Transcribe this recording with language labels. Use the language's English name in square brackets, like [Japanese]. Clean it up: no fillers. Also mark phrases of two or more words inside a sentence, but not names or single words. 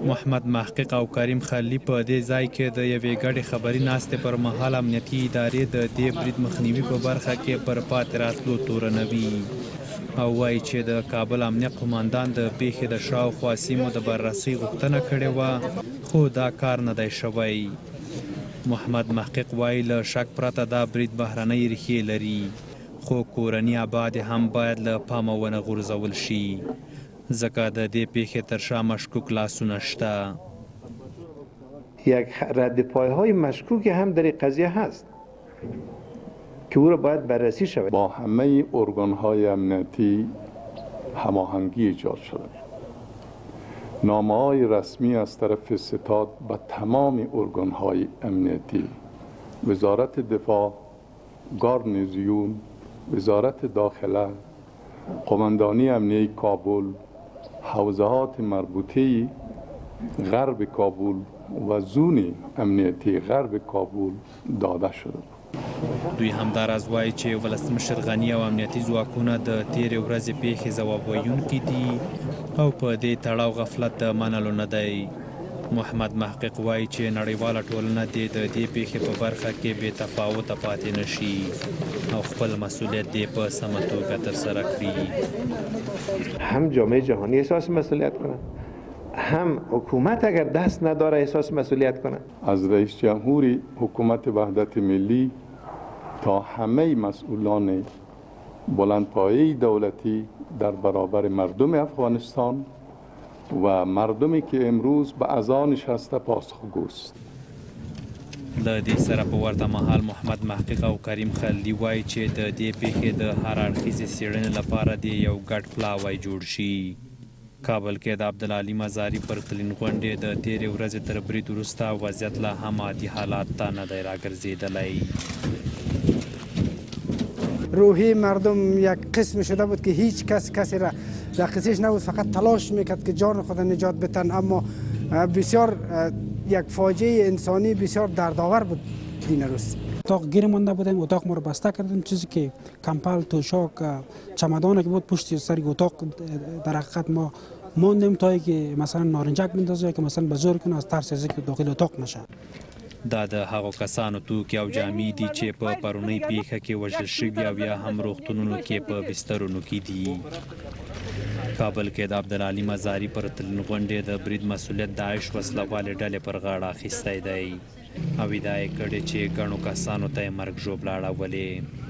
[Pashto] محمد محقق او کریم خلیلي په دې ځای کې د یوې ګډې خبري ناستې پر مهال امنیتي ادارې د دې برید مخنیوي په برخه کې پر پاتې راتلو تورنوي او وایي چې د کابل امنیه قماندان د پیښې د شاوخوا سیمو د بررسۍ غوښتنه کړې وه خو دا کار نه دی شوی. محمد محقق وایي له شک پرته دا برید بهرنۍ ریښې لري خو کورني آباد هم باید له پامه ونه غورځول شي ځکه د دې پیښې تر شا مشکوک لاسونه شته. [Persian] یک رد پایهای مشکوکی هم در این قضیه هست که او را باید بررسی شود. با همه ارگان‌های امنیتی هماهنگی ایجاد شده. نامه‌های رسمی از طرف ستاد به تمام ارگان‌های امنیتی، وزارت دفاع، گارنیزیون، وزارت داخله، قماندانی امنیه کابل، حوزهات مربوطه غرب کابل و زون امنیتی غرب کابل داده شده. [Pashto] دوی همداراز وایي چې ولسمشر غني او امنیتي ځواکونه د تیرې ورځې پیښې ځواب ویونکي دي او په دې تړاو غفلت د منلو نه دی. محمد محقق وایي چې نړیواله ټولنه دې د دې پیښې په برخه کې بې تفاوته پاتې نشي او خپل مسؤلیت دې په سمه توګه ترسره کړي. [Persian] هم جامعه جهانی احساس مسئولیت کنند، هم حکومت اگر دست نداره احساس مسئولیت کنند. از رئیس جمهوری حکومت وحدت ملی تا همه مسئولان بلندپایه دولتی در برابر مردم افغانستان و مردمی که امروز به اذان نشسته پاسخگوست. [Pashto] له دې سره په ورته مهال محمد محقق او کریم خلیلي وایي چې د دې پیښې د هر اړخیزې څېړنې لپاره دې یو ګډ پلاوی جوړ شي. کابل کې د عبدالعلي مزاري پر تلین غونډې د تیرې ورځې تر برید وروسته وضعیت لا هم عادي حالات ته نه دی راګرځېدلی. [Persian] روحی مردم یک قسم شده بود که هیچ کسی را در قصیش نبود، فقط تلاش میکرد که جان خود نجات بتن. اما بسیار یک فاجعه انسانی بسیار دردآور بود این روز. اتاق گیر مانده بودیم، اتاق ما رو بسته کردن. چیزی که کمپل، توشاک، چمدان که بود پشت سر اتاق در حقیقت ما ماندیم تا که مثلا نارنجک بندازه که مثلا به زور کنه از ترس از که داخل اتاق نشه. [Pashto] دا د هغو کسانو توکي او جامې دي چې په پرونۍ پیښه کې وژل شوي او یا هم روغتونونو کې په بسترونو کې دي. کابل کې د عبدالعلي مزاري پر تلین غونډې د برید مسؤلیت داعش وسلوالې ډلې پر غاړه اخیستی دی او ادعا یې کړې چې ګڼو کسانو ته یې مرګ ژوبله اړولې.